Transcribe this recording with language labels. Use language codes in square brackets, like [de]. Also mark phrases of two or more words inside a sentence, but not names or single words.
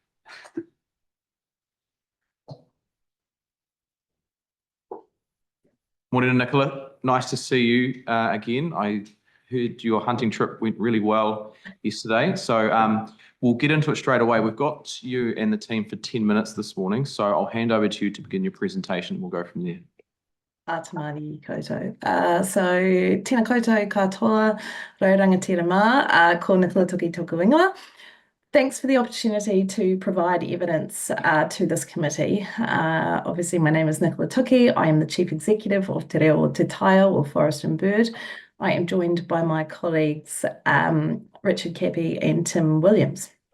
[en] Morning, Nicola. Nice to see you again. I heard your hunting trip went really well yesterday. So we'll get into it straight away. We've got you and the team for 10 minutes this morning. So I'll hand over to you to begin your presentation. We'll go from there. [mi] Tamari koutou. So tēnā koutou katoa, raurangatira mā, ko Nicola Toki tōku ingoa. [en] Thanks for the opportunity to provide evidence to this committee. Obviously, my name is Nicola Toki. I am the Chief Executive of Te Reo o Te Taio, or Forest and Bird. I am joined by my colleagues, Richard Capie and Tim Williams.